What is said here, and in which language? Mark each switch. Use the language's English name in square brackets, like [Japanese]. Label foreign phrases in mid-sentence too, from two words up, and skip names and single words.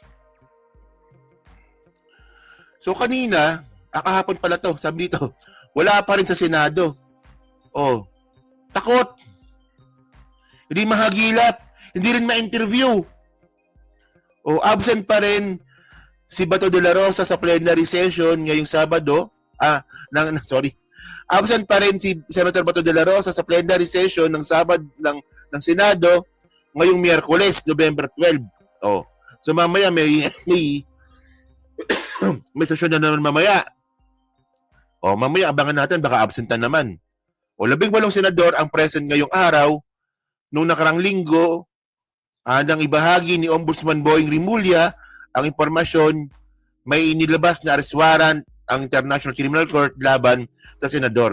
[Filipino] So kanina, kahapon pala to, sabi dito, wala pa rin sa Senado. O, takot. Hindi mahagilap. Hindi rin ma-interview. O, absent pa rin si Bato de la Rosa sa [English] plenary session [Filipino] ngayong Sabado. Absent pa rin si Senator Bato de la Rosa sa [English] plenary session [Filipino] ng Sabado ng Senado ngayong Miyerkules, November 12. Oh. So mamaya may session na naman mamaya. Oh, mamaya abangan natin baka absent na naman. O 18 senador ang present ngayong araw. Nung nakarang linggo, nang ibahagi ni Ombudsman Boying Rimulya ang impormasyon, may inilabas na [English] arrest warrant [Filipino] ang International Criminal Court laban sa senador.